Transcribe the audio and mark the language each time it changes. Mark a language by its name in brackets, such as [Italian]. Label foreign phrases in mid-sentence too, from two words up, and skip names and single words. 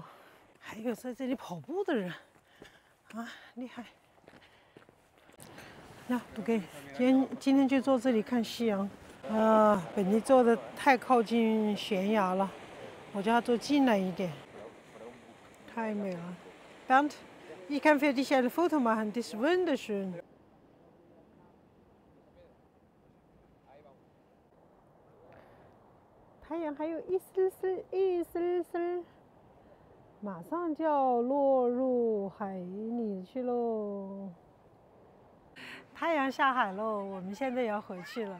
[Chinese] 还有在这里跑步的人，啊，厉害！那不给，今天就坐这里看夕阳。本地坐的太靠近悬崖了，我就要坐近了一点。太美了 [German] ，Bernd, ich kann für dich ein Foto machen, das ist wunderschön. [Chinese] 太阳还有一丝丝，一丝丝，马上就要落入海里去喽。太阳下海喽，我们现在也要回去了。